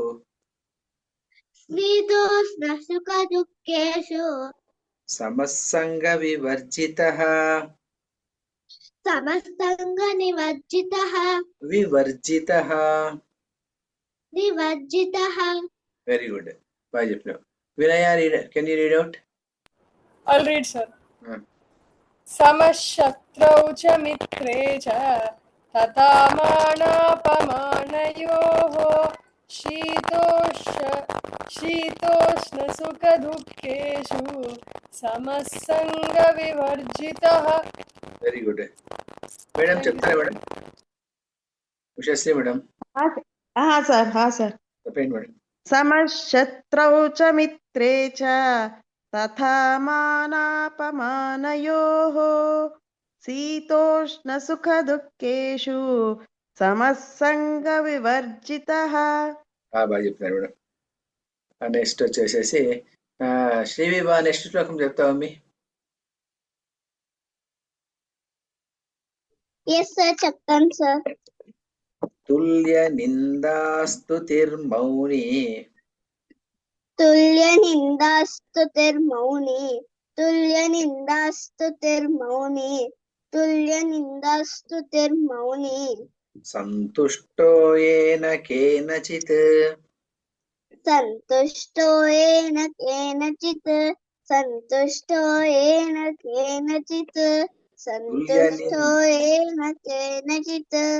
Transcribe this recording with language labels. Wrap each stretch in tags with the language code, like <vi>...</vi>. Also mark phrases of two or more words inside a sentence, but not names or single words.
<sa>शीतोष्णसुखदुःखेषु సమస్సంగవివర్జితః समसङ्गनिवर्जितः వివర్జితః निवर्जितः</sa> <en>very good</en> <te>బాగా చెప్పినావు</te> <en>వినయ can you read out I'll read, sir.</en> <sa>समशत्रौ च मित्रे च तथा मानापमानयोः शीतोष्णसुखदुःखेषु समसङ्गविवर्जितः</sa> <en>very good</en> <te>మేడం చెప్తారా మేడం ఉషశ్రీ మేడం సార్ చెప్పండి మేడం</te> <sa>సమశత్రౌ చ మిత్రే చ తథా మానాపమానయోః శీతోష్ణసుఖదుఃఖేషు సమస్సంగ వివర్జితః</sa> <te>బాగా చెప్తున్నారు మేడం నెక్స్ట్ వచ్చేసేసి శ్రీవిభా నెక్స్ట్ శ్లోకం చెప్తావా మీ</te> <en>Yes, sir.</en> <te>చెప్తాను సార్.</te> <sa>తుల్య నిందాస్తుతిర్మౌని तुल्यनिन्दास्तुतिर्मौनी तुल्यनिन्दास्तुतिर्मौनी तुल्यनिन्दास्तुतिर्मौनी सन्तुष्टो येन केनचित् सन्तुष्टो येन केनचित् सन्तुष्टो येन केनचित् सन्तुष्टो येन केनचित्</sa>